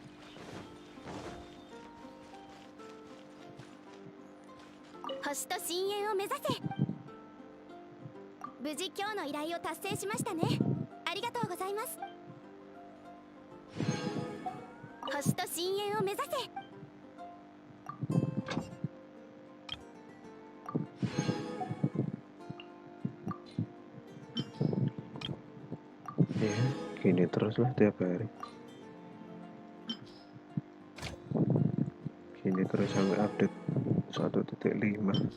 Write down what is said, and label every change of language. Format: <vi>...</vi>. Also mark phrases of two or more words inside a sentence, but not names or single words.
<ja>星と深淵を目指せ。無事今日の依頼を達成しましたね。ありがとうございます。星と深淵を目指せ。</ja> <id>Ya, gini terus lah tiap hari. Gini terus sampai update 1.5.</id>